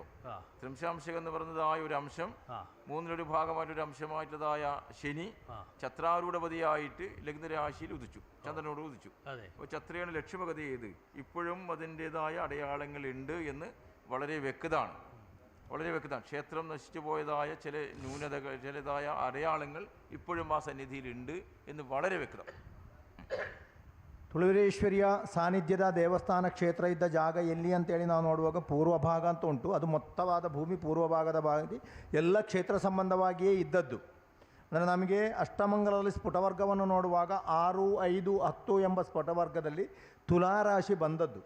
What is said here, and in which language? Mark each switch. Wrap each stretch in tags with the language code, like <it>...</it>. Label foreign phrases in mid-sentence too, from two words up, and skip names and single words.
<ml>ത്രിംശാംശകം എന്ന് പറയുന്നതായ ഒരു അംശം, മൂന്നിലൊരു ഭാഗമായിട്ടൊരു അംശമായിട്ടതായ ശനി ഛത്രാരൂഢപതിയായിട്ട് ലഗ്നരാശിയിൽ ഉദിച്ചു, ചന്ദ്രനോട് ഉദിച്ചു. അപ്പോൾ ഛത്രയുടെ ലക്ഷ്മഗതി ഏത്? ഇപ്പോഴും അതിൻ്റെതായ അടയാളങ്ങളുണ്ട് എന്ന് വളരെ വ്യക്തമാണ്, വളരെ വ്യക്തമാണ്. ക്ഷേത്രം നശിച്ചു പോയതായ ചില ന്യൂനതകൾ, ചിലതായ അടയാളങ്ങൾ ഇപ്പോഴും ആ സന്നിധിയിലുണ്ട് എന്ന് വളരെ വ്യക്തം.</ml> <kn>ತುಳುವೀರೇಶ್ವರಿಯ ಸಾನ್ನಿಧ್ಯದ ದೇವಸ್ಥಾನ ಕ್ಷೇತ್ರ ಇದ್ದ ಜಾಗ ಎಲ್ಲಿ ಅಂತೇಳಿ ನಾವು ನೋಡುವಾಗ ಪೂರ್ವ ಭಾಗ ಅಂತ ಉಂಟು. ಅದು ಮೊತ್ತವಾದ ಭೂಮಿ ಪೂರ್ವ ಭಾಗದ ಭಾಗದಲ್ಲಿ ಎಲ್ಲ ಕ್ಷೇತ್ರ ಸಂಬಂಧವಾಗಿಯೇ ಇದ್ದದ್ದು. ಅಂದರೆ ನಮಗೆ ಅಷ್ಟಮಂಗಲದಲ್ಲಿ ಸ್ಫುಟವರ್ಗವನ್ನು ನೋಡುವಾಗ 6, 5, 10 ಎಂಬ ಸ್ಫುಟವರ್ಗದಲ್ಲಿ ತುಲಾರಾಶಿ ಬಂದದ್ದು.</kn>